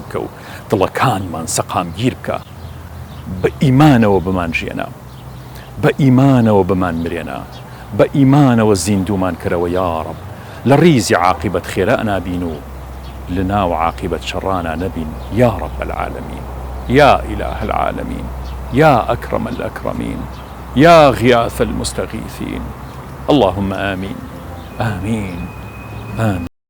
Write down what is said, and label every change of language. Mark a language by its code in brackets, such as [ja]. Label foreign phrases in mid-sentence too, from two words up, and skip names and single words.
[ckb] بکە و دڵەکانمان سەقامگیر بکە بە ئیمانەوە بمانژێنە بە ئیمانەوە بمان مرێنە بە ئیمانەوە زیندومان کەرەوە [ar] یا ڕەب لە ڕیزی عاقبەت خێرا نابین و لە ناو عاقبەت شەڕانە نەبین یا ڕەب العالەمین یا إله العالمين يا أكرم الأكرمين يا غياث المستغيثين اللهم آمين آمين آمين